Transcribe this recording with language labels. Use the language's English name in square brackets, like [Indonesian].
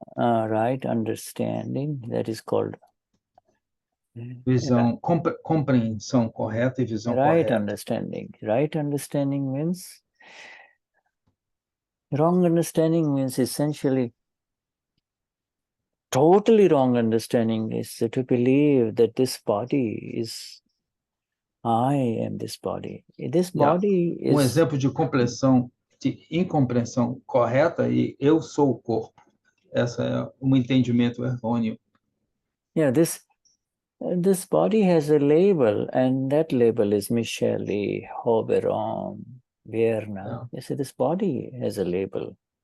[English] right understanding, that is called [Portuguese] visão, compreensão correta e visão [English] right [Portuguese] correta. [English] Understanding. Right understanding means, wrong understanding means essentially, totally wrong understanding is to believe that this body is, I am this body. This body is... [Portuguese] exemplo de incompreensão correta e eu sou o corpo. Essa é entendimento errôneo. [English] Yeah, this body has a label, and that label is Michele, Hoberon, Vierna. You see, this body has a label.